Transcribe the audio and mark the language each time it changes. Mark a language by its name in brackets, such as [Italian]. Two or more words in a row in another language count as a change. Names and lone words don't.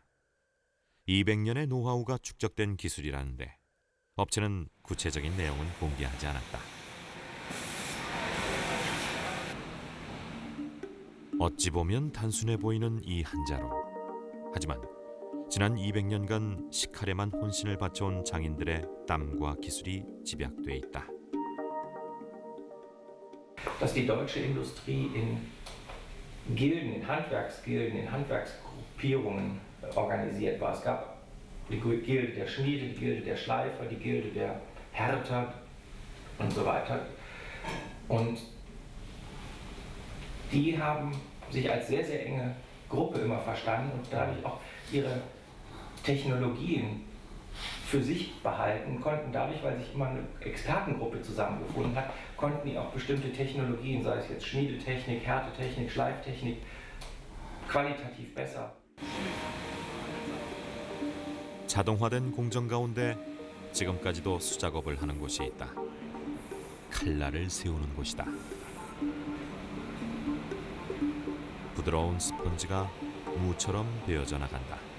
[Korean] 200년의 노하우가 축적된 기술이라는데 업체는 구체적인 내용은 공개하지 않았다. 어찌 보면 단순해 보이는 이 한자로. 하지만 지난 200년간 식칼에만 혼신을 바쳐온 장인들의 땀과 기술이 집약돼 있다. [German] Dass die deutsche Industrie in Gilden, in Handwerksgilden, in Handwerksgruppierungen organisiert war. Es gab die Gilde der Schmiede, die Gilde der Schleifer, die Gilde der Härter und so weiter. Und die haben sich als sehr, sehr enge Gruppe immer verstanden und dadurch auch ihre Technologien für sich behalten konnten. Dadurch, weil sich immer eine Expertengruppe zusammengefunden hat, konnten die auch bestimmte Technologien, sei es jetzt Schmiedetechnik, Härtetechnik, Schleiftechnik, qualitativ besser. [Korean] 자동화된 공정 가운데 지금까지도 수작업을 하는 곳이 있다. 칼날을 세우는 곳이다. 부드러운 스펀지가 무처럼 베어져 나간다.